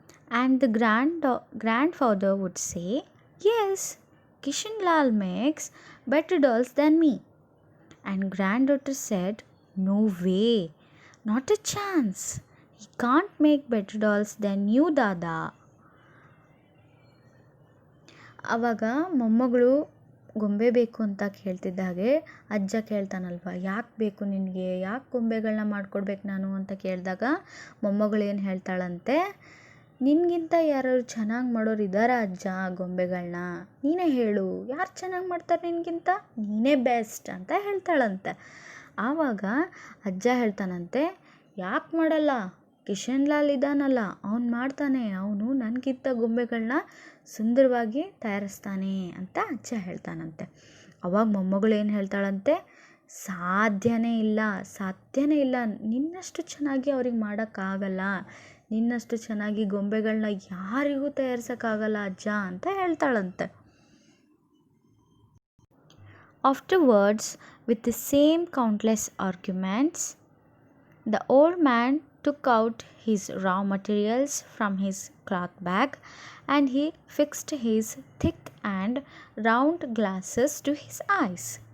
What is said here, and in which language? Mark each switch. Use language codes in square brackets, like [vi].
[en] And the grandfather would say, Yes, Kishanlal makes better dolls than me. And granddaughter said, No way, not a chance. He can't make better dolls than you, Dada. [kn] ಆವಾಗ ಮೊಮ್ಮಗಳು ಗೊಂಬೆ ಬೇಕು ಅಂತ ಕೇಳ್ತಿದ್ದಾಗೆ ಅಜ್ಜ ಕೇಳ್ತಾನಲ್ವ, ಯಾಕೆ ಬೇಕು ನಿನಗೆ, ಯಾಕೆ ಗೊಂಬೆಗಳನ್ನ ಮಾಡಿಕೊಡ್ಬೇಕು ನಾನು ಅಂತ ಕೇಳಿದಾಗ ಮೊಮ್ಮಗಳು ಏನು ಹೇಳ್ತಾಳಂತೆ, ನಿನಗಿಂತ ಯಾರು ಚೆನ್ನಾಗಿ ಮಾಡೋರು ಇದ್ದಾರಾ ಅಜ್ಜ ಗೊಂಬೆಗಳನ್ನ? ನೀನೇ ಹೇಳು, ಯಾರು ಚೆನ್ನಾಗಿ ಮಾಡ್ತಾರೆ ನಿನಗಿಂತ? ನೀನೇ ಬೆಸ್ಟ್ ಅಂತ ಹೇಳ್ತಾಳಂತೆ. ಆವಾಗ ಅಜ್ಜ ಹೇಳ್ತಾನಂತೆ, ಯಾಕೆ ಮಾಡಲ್ಲ, ಕಿಶನ್ಲಾಲ್ ಇದ್ದಾನಲ್ಲ ಅವನು ಮಾಡ್ತಾನೆ, ಅವನು ನನಗಿಂತ ಗೊಂಬೆಗಳನ್ನ ಸುಂದರವಾಗಿ ತಯಾರಿಸ್ತಾನೆ ಅಂತ ಅಜ್ಜ ಹೇಳ್ತಾನಂತೆ. ಅವಾಗ ಮೊಮ್ಮಗಳು ಏನು ಹೇಳ್ತಾಳಂತೆ, ಸಾಧ್ಯನೇ ಇಲ್ಲ, ನಿನ್ನಷ್ಟು ಚೆನ್ನಾಗಿ ಅವ್ರಿಗೆ ಮಾಡೋಕ್ಕಾಗಲ್ಲ, ನಿನ್ನಷ್ಟು ಚೆನ್ನಾಗಿ ಗೊಂಬೆಗಳನ್ನ ಯಾರಿಗೂ ತಯಾರಿಸೋಕ್ಕಾಗಲ್ಲ ಅಜ್ಜ ಅಂತ ಹೇಳ್ತಾಳಂತೆ. [en] Afterwards, with the same countless arguments, the old man took out his raw materials from his cloth bag and he fixed his thick and round glasses to his eyes.